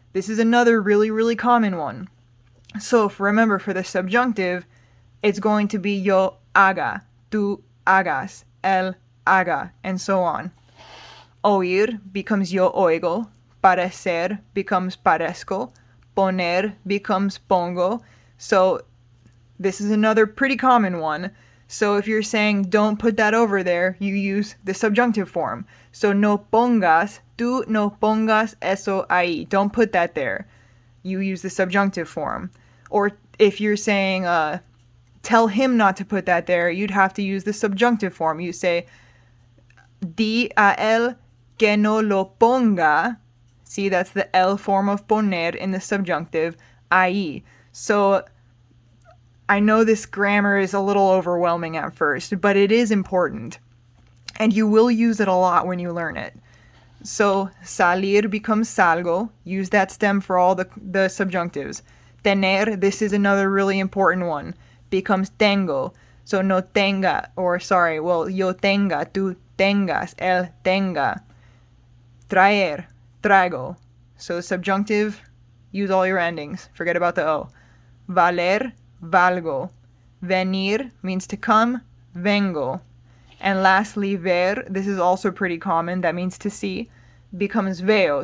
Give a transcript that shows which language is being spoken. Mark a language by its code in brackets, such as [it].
[en] This is another really, really common one. So remember, for the subjunctive, it's going to be [es] yo haga, tú hagas, él haga, [en] and so on. Oír becomes yo oigo. Parecer becomes parezco. Poner becomes pongo. So this is another pretty common one. So if you're saying don't put that over there, you use the subjunctive form. [es] So no pongas, tú no pongas eso ahí. [en] Don't put that there. You use the subjunctive form. Or if you're saying tell him not to put that there, you'd have to use the subjunctive form. You say [es] di a él que no lo ponga. [en] See, that's the el form of poner in the subjunctive, ahí. So I know this grammar is a little overwhelming at first, but it is important. And you will use it a lot when you learn it. So salir becomes salgo. Use that stem for all the subjunctives. Tener, this is another really important one, becomes tengo. [es] So no tenga, yo tenga, tú tengas, él tenga. Traer, traigo. [en] So subjunctive, use all your endings. Forget about the O. Valer, valgo. Venir means to come, vengo. And lastly, ver, this is also pretty common, that means to see, becomes veo.